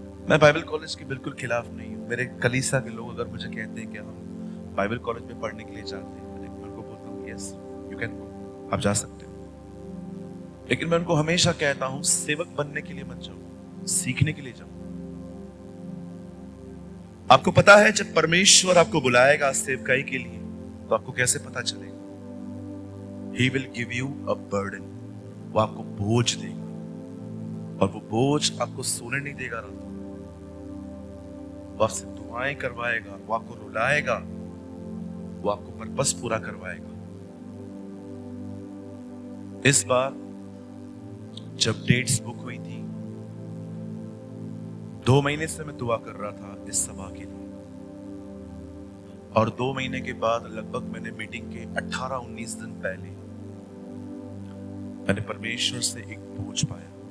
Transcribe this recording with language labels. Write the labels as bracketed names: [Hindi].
[Hindi] मैं Bible college के बिल्कुल खिलाफ नहीं हूं। मेरे कलीसिया के लोग अगर मुझे कहते हैं कि हम बाइबल कॉलेज में पढ़ने के लिए जाते हैं, मैं उनको बोलता हूं [English] yes you can go, [Hindi] आप जा सकते हो। लेकिन मैं उनको हमेशा कहता हूं सेवक बनने के लिए मत जाओ, सीखने के लिए जाओ। आपको पता है जब परमेश्वर आपको बुलाएगा सेवकाई के लिए, तो आपको कैसे पता चलेगा? [English] He will give you a burden. [Hindi] वो आपको बोझ देगा, और वो बोझ आपको सोने नहीं देगा रात को। वो आपसे दुआएं करवाएगा, वो आपको रुलाएगा, वो आपको पर्पस पूरा करवाएगा। इस बार जब डेट्स बुक हुई थी, 2 महीने से मैं दुआ कर रहा था इस सभा के लिए, और 2 महीने के बाद लगभग मैंने मीटिंग के 18-19 दिन पहले मैंने परमेश्वर से एक बोझ पाया।